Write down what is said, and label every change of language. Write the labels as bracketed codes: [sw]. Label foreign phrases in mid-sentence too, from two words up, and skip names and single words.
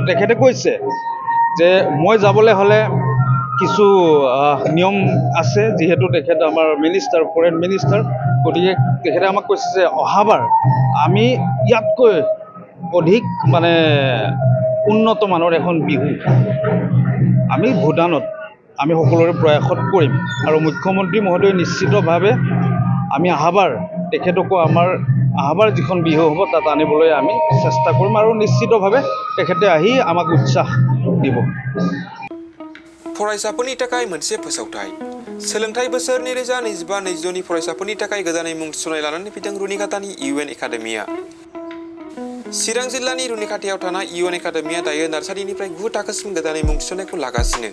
[as] তেখেতে কৈছে যে মই যাবলৈ হ'লে কিছু নিয়ম আছে, যিহেতু তেখেত আমাৰ মিনিষ্টাৰ, [en] foreign minister, [as] গতিকে তেখেতে আমাক কৈছে যে অহাবাৰ আমি ইয়াতকৈ অধিক মানে উন্নত মানৰ এখন বিহু আমি ভূটানত আমি সকলোৰে প্ৰয়াসত কৰিম। আৰু মুখ্যমন্ত্ৰী মহোদয় নিশ্চিতভাৱে আমি অহাবাৰ তেখেতকো আমাৰ অহাবাৰ যিখন বিহু হ'ব তাত আনিবলৈ আমি চেষ্টা কৰিম, আৰু নিশ্চিতভাৱে তেখেতে আহি আমাক উৎসাহ দিব। [brx] फरायसाफोरनि थाखाय मोनसे फोसावथाय। सोलोंथाइ बोसोर 2025-2026 फरायसाफोरनि थाखाय गोदानै मुं थिसननाय लानानै फैदों रुनिकाटानि इउएन एकाडेमिया। चिरां जिल्लानि रुनिकाटायाव थानाय इउएन एकाडेमिया दायो नार्सारिनिफ्राय 9 थाखोसिम गोदानै मुं थिसननायखौ लागासिनो।